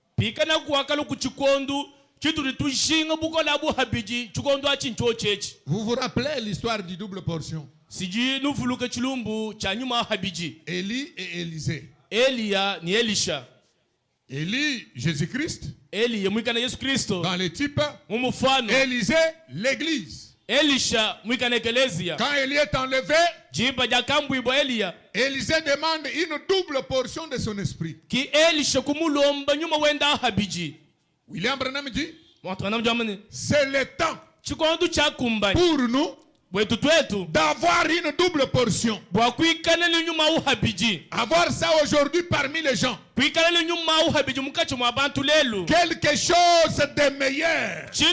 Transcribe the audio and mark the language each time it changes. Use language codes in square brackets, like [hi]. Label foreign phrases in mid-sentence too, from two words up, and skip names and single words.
[fr] Vous vous rappelez l'histoire du double portion? Élie et Élisée. [lun] Elia ni Elisha. [fr] Élie, Jésus-Christ, [lun] Eli mwikana Yesu Kristo [fr] dans les types, [lun] mumufano. [fr] Élisée, l'église. [lun] Elisha mwikana ekelezia. [fr] Quand Élie est enlevé, [lun] Jipa jakambu ibo Elia. [fr] Élisée demande une double portion de son esprit. [lun] Ki Elisha kumulomba nyuma wenda habiji. [fr] William Branham dit, C'est le temps pour nous d'avoir une double portion. Avoir ça aujourd'hui parmi les gens. Quelque chose de meilleur.